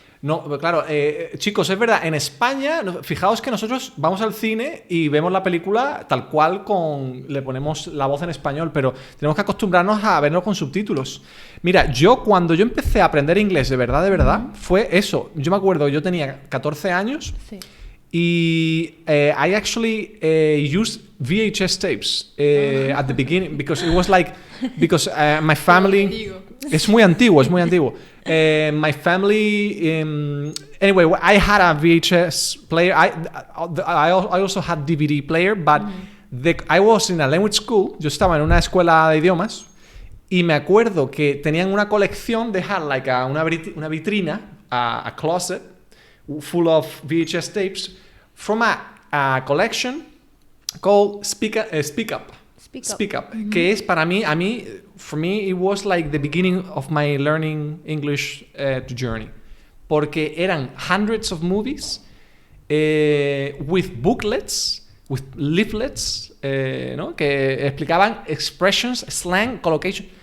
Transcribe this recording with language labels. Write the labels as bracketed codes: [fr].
[es] No, claro, chicos, es verdad, en España, fijaos que nosotros vamos al cine y vemos la película tal cual le ponemos la voz en español, pero tenemos que acostumbrarnos a verlo con subtítulos. Mira, cuando yo empecé a aprender inglés de verdad, fue eso. Yo me acuerdo, yo tenía 14 años. Sí. [en] Y I actually used VHS tapes at the beginning because it was like my family. [es] Es muy antiguo. [en] My family. Anyway, I had a VHS player. I also had DVD player, but I was in a language school. [es] Yo estaba en una escuela de idiomas y me acuerdo que tenían una colección de like una vitrina, [en] a closet full of VHS tapes from a collection called Speak Up. [es] Que es para mí, [en] for me, it was like the beginning of my learning English journey. [es] Porque eran [en] hundreds of movies with booklets, with leaflets, ¿no? [es] Que explicaban expressions, slang, collocation.